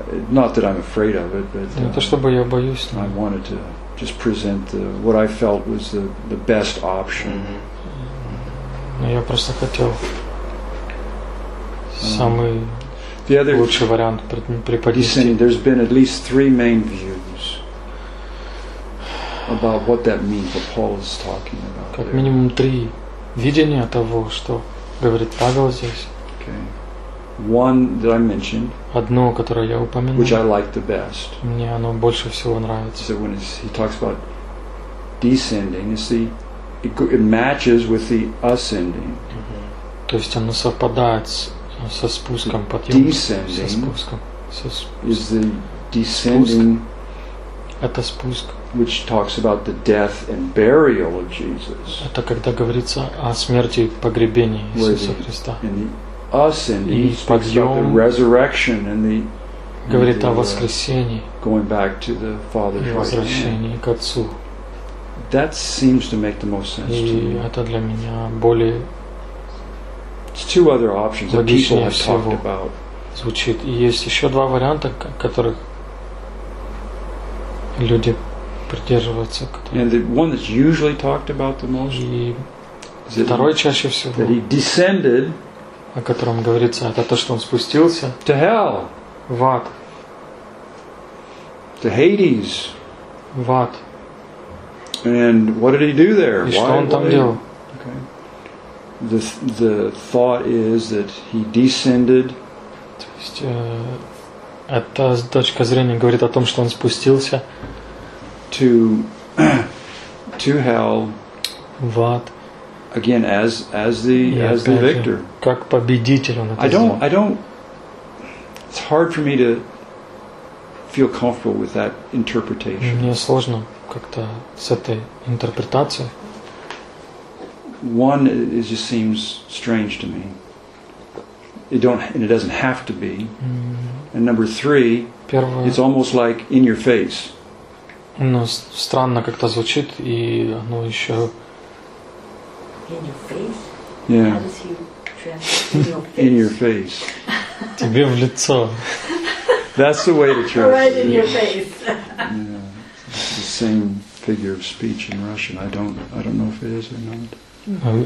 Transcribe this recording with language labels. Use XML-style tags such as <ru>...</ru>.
<en>Not that I'm afraid of it, but</en> <ru>не то чтобы я боюсь, но</ru> <en>I wanted to just present what I felt was the best option.</en> <ru>Но я просто хотел самый лучший вариант преподнести.</ru> <en>There's been at least three main views about what that means that Paul is talking about.</en> <ru>Как минимум три видения того, что говорит Павел здесь.</ru> <en>Okay. One that I mentioned,</en> <ru>одно, которое я упомянул,</ru> <en>which I like the best,</en> <ru>мне оно больше всего нравится.</ru> <en>So when he talks about descending, you see, it matches with the ascending. Mm-hmm.</en> <ru>То есть оно совпадает со спуском, so подъем,</ru> <en>descending</en> <ru>со спуском.</ru> <en>Is the descending,</en> <ru>это спуск,</ru> <en>which talks about the death and burial of Jesus.</en> <ru>Это когда говорится о смерти и погребении Иисуса Христа.</ru> <en>Us and he speaks about the resurrection and the</en> <ru>говорит о воскресении,</ru> <en>going back to the Father's right hand,</en> <ru>возвращение к Отцу.</ru> <en>That seems to make the most sense to me.</en> <ru>И это для меня более</ru> <en>two other options that people have talked about.</en> <ru>звучит. И есть еще два варианта, которых люди придерживаются.</ru> <en>And the one that's usually talked about the most.</en> <ru>И второй чаще всего.</ru> <en>That he descended.</en> <ru>О котором говорится, это то, что он спустился.</ru> <en>To hell.</en> <ru>В ад.</ru> <en>To Hades.</en> <ru>В ад.</ru> <en>And what did he do there?</en> <ru>И что он там делал?</ru> <en>The thought is that he descended.</en> <ru>То есть эта точка зрения говорит о том, что он спустился</ru> <en>to hell.</en> <ru>В ад.</ru> <en>Again, as the victor.</en> <ru>Как победитель он это сделал.</ru> <en>It's hard for me to feel comfortable with that interpretation.</en> <ru>Мне сложно как-то с этой интерпретацией.</ru> <en>One, it just seems strange to me. It doesn't have to be. And number three,</en> <ru>первое,</ru> <en>it's almost like in your face.</en> <ru>Ну, странно как-то звучит, и оно еще.</ru> <en>In your face? Yeah. How does he translate in your face?</en> <ru>Тебе в лицо.</ru> <en>That's the way to translate. Right in your face. Yeah. It's the same figure of speech in Russian. I don't know if it is or not.</en>